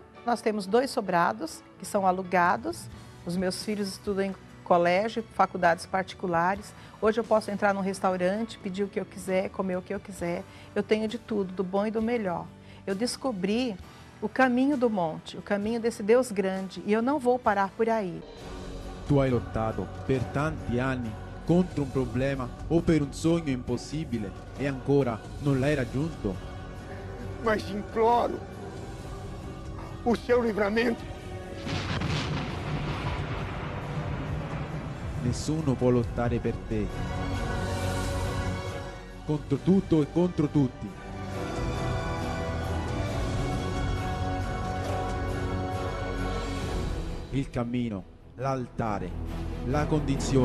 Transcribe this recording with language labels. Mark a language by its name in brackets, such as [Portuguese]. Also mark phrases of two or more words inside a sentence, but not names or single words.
[Portuguese] Nós temos 2 sobrados, que são alugados. Os meus filhos estudam em colégio, faculdades particulares. Hoje eu posso entrar num restaurante, pedir o que eu quiser, comer o que eu quiser. Eu tenho de tudo, do bom e do melhor. Eu descobri o caminho do monte, o caminho desse Deus grande, e eu não vou parar por aí. [Italian] Tu hai lottato per tanti anni contro un problema o per un sogno impossibile e ancora non l'hai raggiunto? [Portuguese] Mas imploro o seu livramento. [Italian] Nessuno può lottare per te. Contro tutto e contro tutti. Il cammino, l'altare, la condizione.